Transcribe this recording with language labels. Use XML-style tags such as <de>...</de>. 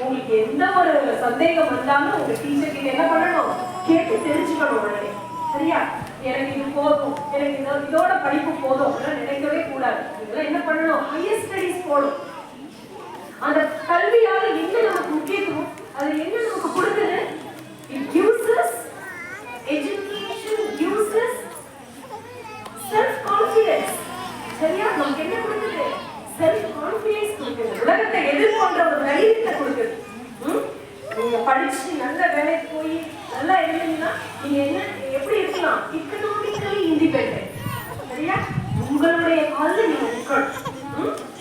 <ta>உங்களுக்கு எந்த ஒரு சந்தேகம் வந்தாலும் உங்க டீச்சர் கிட்ட என்ன பண்ணணும்? கேட்டு தெரிஞ்சுக்கணும் உடனே. சரியா? எனக்கு இது போதும், எனக்கு இதோட படிப்பு போதும் அப்படிலாம் நினைக்கவே கூடாது. இதெல்லாம் என்ன பண்ணணும்? ஹையர் ஸ்டடீஸ் போகணும். அந்த கல்வியால என்ன நமக்கு முக்கியத்துவம், அது என்ன நமக்கு கொடுக்குது?</ta> <en>It gives us education, gives us self confidence.</en> <ta>சரியா? நமக்கு என்ன கொடுக்குது? செல்ஃப் கான்ஃபிடன்ஸ் கொடுக்குது. உலகத்தை எதிர்கொள்ற ஒரு தைரியத்தை கொடுக்குது. நீங்க படிச்சு நல்ல வேலைக்கு போய் நல்லா எழுதினா நீங்க என்ன எப்படி இருக்கலாம்?</ta> <en>Economically independent.</en> <ta>சரியா? உங்களுடைய கால்ல நீங்க நிக்கணும்.</ta>